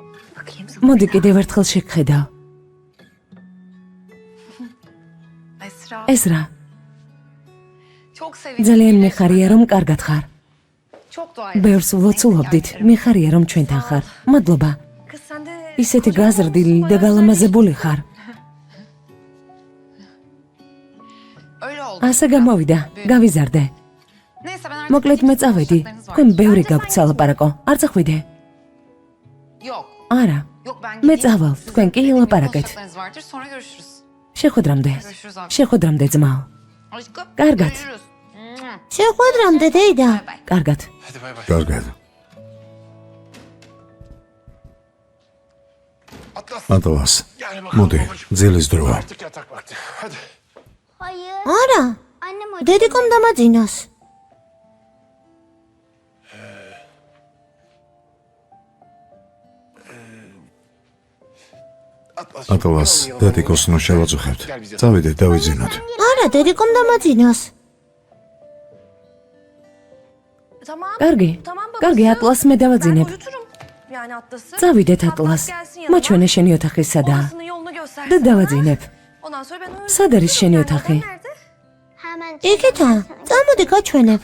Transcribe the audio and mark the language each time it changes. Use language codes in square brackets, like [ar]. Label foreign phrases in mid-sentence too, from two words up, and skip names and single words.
[tr] Bakayım sana. [ka] მოდი კიდევ ერთხელ შეგხედავ. Esra. ეზრა, [tr] Çok sevindim. [ka] ძალიან მიხარია რომ კარგად ხარ. [tr] Çok dua [ka] ბევრს ვლოცულობდით, მიხარია რომ ჩვენთან ხარ. მადლობა. [tr] Kız sen de [ka] ისეთი გაზრდილი და გალამაზებული ხარ. [tr] öyle oldu. [ka] ასე გამოვიდა, გავიზარდე. [tr] Neyse ben artık [ka] მოკლედ მე წავედი. თქვენ ბევრი გაქვთ სალაპარაკო. არ წახვიდე? Yok. არა. [tr] Yok ben [ka] მე gideyim. წავალ, თქვენ კი ელაპარაკეთ. [tr] Konuşacaklarınız vardır sonra görüşürüz. [ka] შეხვედრამდე. [tr] Görüşürüz abi. [ka] შეხვედრამდე ძმაო. Aşkım. Kargat. Görüşürüz. შეხვედრამდე დეიდა. კარგად. [tr] Hadi bay bay. [ka] კარგად. Atlas. ატლას. [tr] Gel bakalım [ka] მოდი, babacığım. ძილის დროა. [tr] Artık yatak vakti. Hadi. [ka] არა. დედიკომ დამაძინოს. Atlas. ატლას, დედიკოს ნუ შევაწუხებთ. წავიდეთ, დავიძინოთ. არა, დედიკომ დამაძინოს. Tamam. კარგი. [tr] Tamam babası. [ka] კარგი, ატლას მე Ben დავაძინებ. [tr] uyuturum. Yani Atlas'ı. [ka] წავიდეთ ატლას. [tr] gelsin yanıma. [ka] მაჩვენე შენი ოთახი სადაა. [tr] Babasının yolunu göstersin. [ka] და დავაძინებ. [tr] Ondan sonra ben uyurum. [ka] სად არის შენი Yani ოთახი? [tr] adam nerede? [ka] იქითა, წამოდი გაჩვენებ.